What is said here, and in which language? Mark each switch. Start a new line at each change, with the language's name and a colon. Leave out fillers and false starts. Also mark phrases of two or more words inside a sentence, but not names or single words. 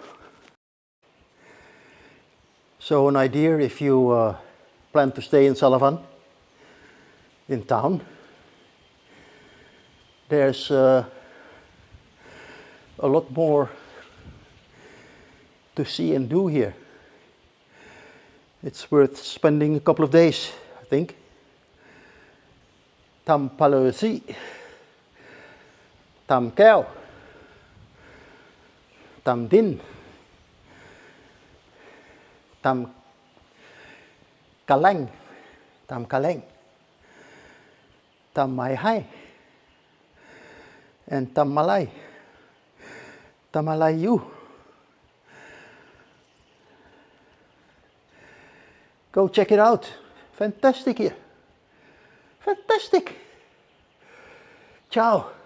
English: So an idea if you plan to stay in Salavan, in town. There's a lot more to see and do here. It's worth spending a couple of days, I think. Tam Palösi, Tam Kheo, Tam Din, Tam Kaleng, Tam Kaleng, Tam Mai Hai, and Tam Malay, Tam Malayu. Go check it out. Fantastic here. Fantastic. Ciao.